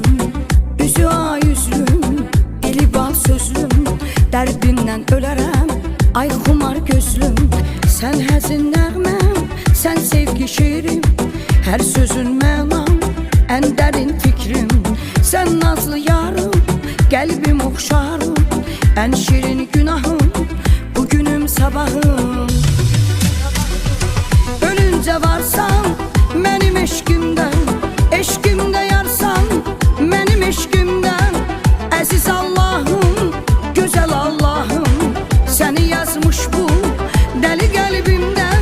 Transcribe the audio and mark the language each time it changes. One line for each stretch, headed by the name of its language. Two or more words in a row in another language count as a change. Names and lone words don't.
Azerbaijani: Üzü ay üzlüm, dili bal sözlüm, derdinden ölərəm, ay xumar gözlüm. Sən həzin nəğməm, sən sevgi şiirim, hər sözün mənam, ən dərin fikrim. Sən nazlı yarım, qəlbim oxşarım, ən şirin günahım, bugünüm sabahım.
Turkish: Ölünce varsan benim eşkimden, eşkimde yarsan benim eşkimden. Əziz Allah'ım, güzel Allah'ım, seni yazmış bu deli kalbimden.